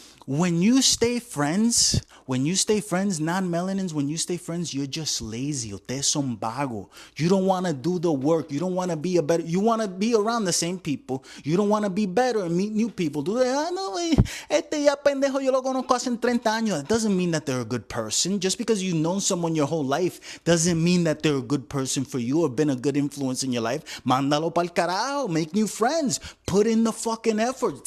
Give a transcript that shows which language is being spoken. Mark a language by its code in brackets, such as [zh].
[en] When you stay friends, non-melanins, when you stay friends, you're just lazy. [es] Ustedes son vago. [en] You don't want to do the work. You don't want to be you want to be around the same people. You don't want to be better and meet new people. [es] No, este ya pendejo, yo lo conozco hace 30 años. [en] That doesn't mean that they're a good person. Just because you've known someone your whole life doesn't mean that they're a good person for you or been a good influence in your life. [es] Mándalo pa'l carajo. [en] Make new friends. Put in the fucking effort.